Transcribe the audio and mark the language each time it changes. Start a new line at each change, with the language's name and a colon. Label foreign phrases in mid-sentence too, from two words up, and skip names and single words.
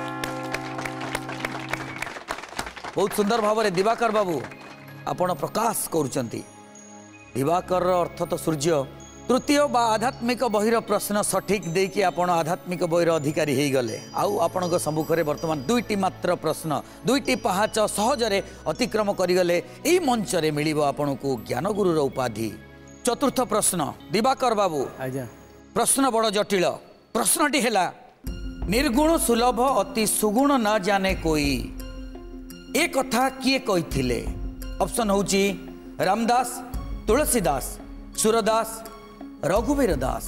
Odia: ବହୁତ ସୁନ୍ଦର ଭାବରେ ଦିବାକର ବାବୁ ଆପଣ ପ୍ରକାଶ କରୁଛନ୍ତି। ଦିବାକର ଅର୍ଥ ତ ସୂର୍ଯ୍ୟ। ତୃତୀୟ ବା ଆଧ୍ୟାତ୍ମିକ ବହିର ପ୍ରଶ୍ନ ସଠିକ ଦେଇ ଆପଣ ଆଧ୍ୟାତ୍ମିକ ବହିର ଅଧିକାରୀ ହୋଇଗଲେ। ଆଉ ଆପଣ ସମ୍ମୁଖରେ ବର୍ତ୍ତମାନ ଦୁଇଟି ମାତ୍ର ପ୍ରଶ୍ନ ଦୁଇଟି ପାହାଚ ସହଜରେ ଅତିକ୍ରମ କରିଗଲେ। ଏହି ମଞ୍ଚ ରେ ମିଳିବ ଆପଣ ଙ୍କୁ ଜ୍ଞାନ ଗୁରୁର ଉପାଧି। ଚତୁର୍ଥ ପ୍ରଶ୍ନ ଦିବାକର ବାବୁ ପ୍ରଶ୍ନ ବଡ଼ ଜଟିଳ। ପ୍ରଶ୍ନଟି ହେଲା
Hindi: निर्गुण सुलभ अति सुगुण न जाने कोई
Odia: ଏ କଥା କିଏ କହିଥିଲେ? ଅପସନ ହେଉଛି ରାମଦାସ ତୁଳସୀଦାସ ସୁରଦାସ ରଘୁବୀର ଦାସ।